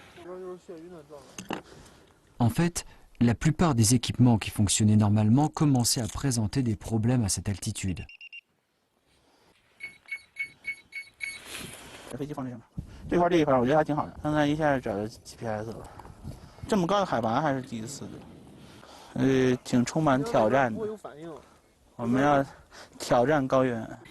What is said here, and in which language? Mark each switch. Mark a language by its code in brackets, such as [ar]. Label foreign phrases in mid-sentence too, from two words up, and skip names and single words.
[fr] En fait, la plupart des équipements qui fonctionnaient normalement commençaient à présenter des problèmes à cette altitude. [zh] 飞机放这上面，这块我觉得还挺好的。刚才一下找到 GPS 了，这么高的海拔还是第一次的，挺充满挑战的。我们要挑战高原。